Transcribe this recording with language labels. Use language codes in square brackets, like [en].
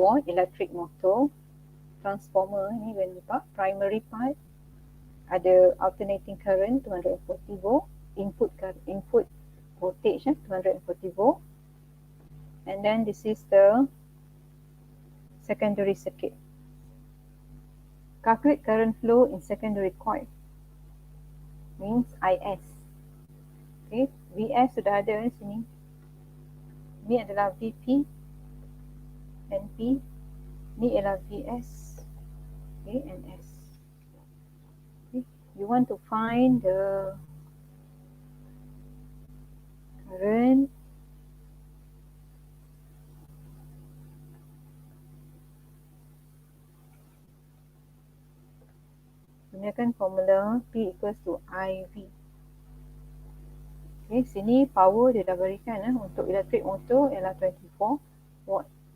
[en] Electric motor. Transformer [ms] ni boleh nampak, [en] primary part ada alternating current 240 volt, input voltage 240 volt, and then this is the secondary circuit. Calculate current flow in secondary coil, means IS. [ms] Okay, VS sudah ada di sini. Ini adalah VP, NP, ini adalah VS, okay, and S. Okay. [en] You want to find the current gunakan formula P equals to IV. [ms] Okay, sini power dia dah berikan untuk electric motor ialah 24 watt.